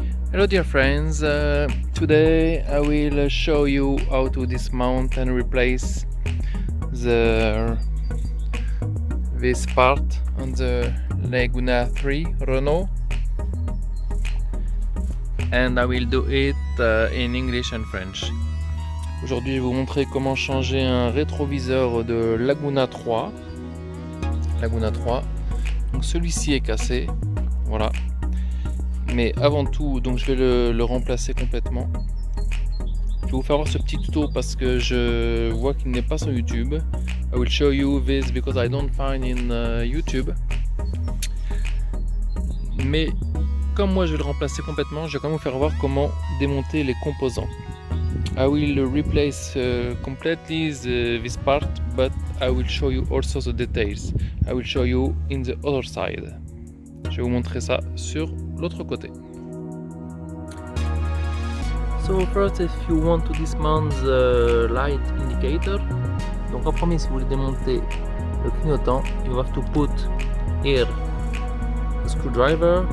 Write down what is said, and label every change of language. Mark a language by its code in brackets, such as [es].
[en] Hello dear friends, today I will show you how to dismount and replace this part on the Laguna 3 Renault, and I will do it in English and French. [fr] Aujourd'hui je vais vous montrer comment changer un rétroviseur de Laguna 3. Donc celui-ci est cassé, voilà. Mais avant tout, donc je vais le remplacer complètement. Je vais vous faire voir ce petit tuto parce que je vois qu'il n'est pas sur YouTube. [en] I will show you this because I don't find in YouTube. [fr] Mais comme moi je vais le remplacer complètement, je vais quand même vous faire voir comment démonter les composants. [en] I will replace completely this part, but I will show you also the details. I will show you in the other side. [fr] Je vais vous montrer ça sur l'autre côté. [en] So first, if you want to dismount the light indicator, [fr] donc en premier, si vous voulez démonter le clignotant, [en] you have to put here the screwdriver.